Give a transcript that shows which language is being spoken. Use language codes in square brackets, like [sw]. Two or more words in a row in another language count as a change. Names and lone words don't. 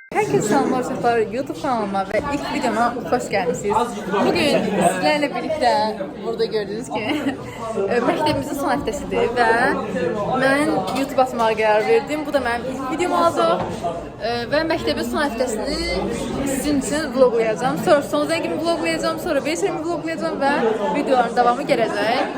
[tr] Herkese selamlar uşaqlar, YouTube kanalıma ve ilk videoma hoş gelmişsiniz. Bugün sizlerle birlikte burada gördüğünüz gibi [az] məktəbimizin son həftəsidir və mən YouTube atmağa qərar verdim. Bu da mənim ilk videom olacaq və məktəbin son həftəsini sizin üçün vloglayacağım. Sonra son zəngimi vloglayacağım, sonra beşerimi vloglayacağım və videoların davamı gələcək.